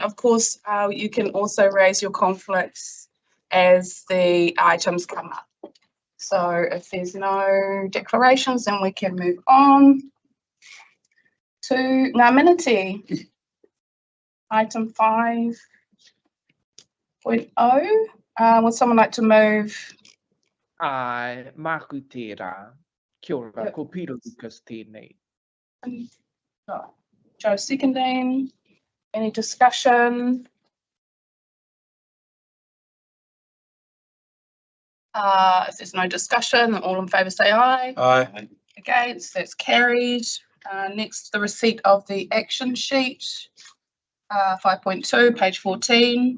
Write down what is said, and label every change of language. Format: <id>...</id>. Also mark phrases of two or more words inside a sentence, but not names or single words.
<en>Of course, you can also raise your conflicts as the items come up. So if there's no declarations, then we can move on to</en> <mi>ngā miniti.</mi> <en>Item 5.0. Would someone like to move?</en> <mi>Ai, māku tērā. Kia ora,</mi> <en>Yep.</en> <mi>ko Piro Lucas tēnei.</mi> <en>Joe seconding. Any discussion? If there's no discussion, all in favour say aye. Aye. Against, that's carried. Next, the receipt of the action sheet. 5.2, page 14.</en>